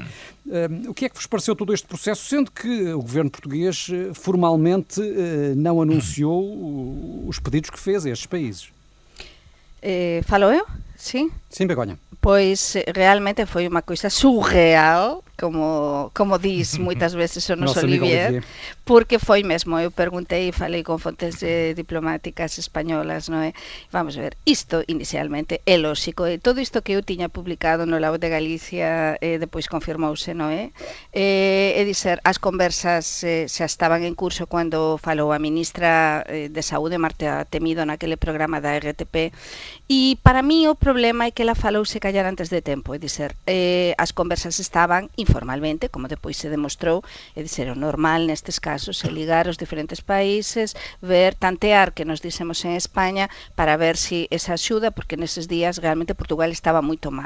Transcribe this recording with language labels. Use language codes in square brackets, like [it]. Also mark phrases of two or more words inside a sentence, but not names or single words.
[pt] O que é que vos pareceu todo este processo, sendo que o governo português formalmente não anunciou os pedidos que fez a estes países? Falo eu? Sim? Sim, Begonha. Pois realmente foi uma coisa surreal, como diz muitas vezes o nosso Olivier, porque foi mesmo, eu perguntei e falei com fontes diplomáticas españolas, non é? [gl] Vamos ver, isto inicialmente é lógico, e todo isto que eu tiña publicado no La Voz de Galicia depois confirmouse, non é? É dizer, as conversas xa estaban en curso cando falou a ministra de Saúde, Marta Temido, naquele programa da RTP, e para mí o problema é que ela falouse callar antes de tempo, é dizer, as conversas estaban informalmente, como depois se demostrou, é dizer, o normal nestes casos é ligar os diferentes países, ver, tantear, que nos dixemos en España, para ver si esa axuda, porque neses días realmente Portugal estaba moito mal.